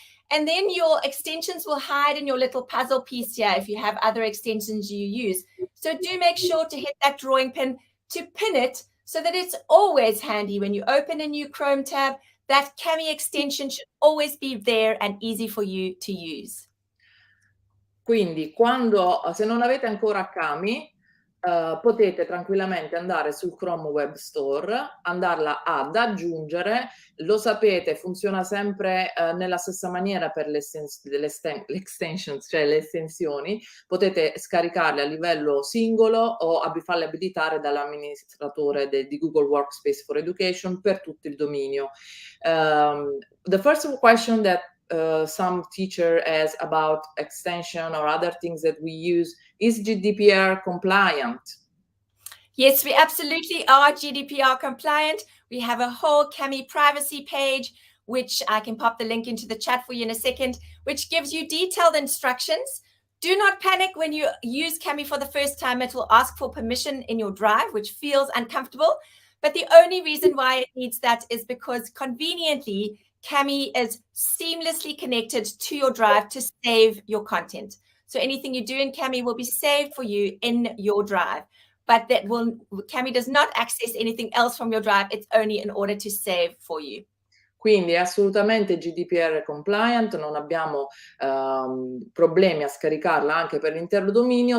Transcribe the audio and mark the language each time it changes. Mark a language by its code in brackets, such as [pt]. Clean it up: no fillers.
[en] And then your extensions will hide in your little puzzle piece here if you have other extensions you use. So do make sure to hit that drawing pin to pin it so that it's always handy when you open a new Chrome tab. That Cami extension should always be there and easy for you to use. [it] Quindi se non avete ancora Cami, potete tranquillamente andare sul Chrome Web Store, andarla ad aggiungere. Lo sapete, funziona sempre nella stessa maniera per le extensions, cioè le estensioni. Potete scaricarle a livello singolo o farle abilitare dall'amministratore di Google Workspace for Education per tutto il dominio. [en] The first question that some teacher has about extension or other things that we use, is GDPR compliant? Yes, we absolutely are GDPR compliant. We have a whole Cami privacy page, which I can pop the link into the chat for you in a second, which gives you detailed instructions. Do not panic when you use Cami for the first time. It will ask for permission in your drive, which feels uncomfortable. But the only reason why it needs that is because conveniently, Cami is seamlessly connected to your drive to save your content. So anything you do in Cami will be saved for you in your drive. But Cami does not access anything else from your drive. It's only in order to save for you. [it] Quindi è assolutamente GDPR compliant, non abbiamo problemi a scaricarla anche per l'intero dominio.